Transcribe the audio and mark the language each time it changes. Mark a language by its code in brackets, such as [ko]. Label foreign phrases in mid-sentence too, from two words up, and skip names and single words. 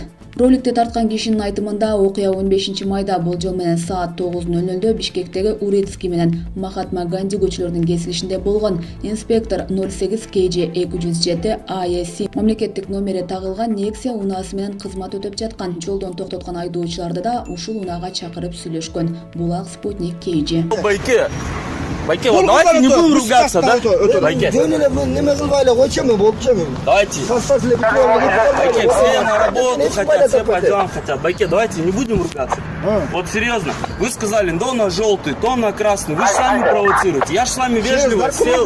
[ky] Роликти тарткан кишинин айтымында окуя 15 майда болжол менен саат 9:00 Бишкектеги Урицкий менен Махатма Ганди көчөлөрүнүн кесилишинде болгон. Инспектор 08 KJ 207 AEC мамлекеттик номери тагылган Nexia унаасы менен кызмат өтөп жаткан. Жолдон токтоткон айдоочуларды да ушул унаага чакырып сүйлөшкөн. Булак Спутник KJ. Байке, [ru] вот давайте не будем ругаться, да? Байке. Давайте. Байке, все на работу хотят, все по делам хотят. Байке, давайте не будем ругаться. Вот серьезно. Вы сказали, то на желтый, то на красный. Вы сами провоцируете. Я же с вами вежливо сел.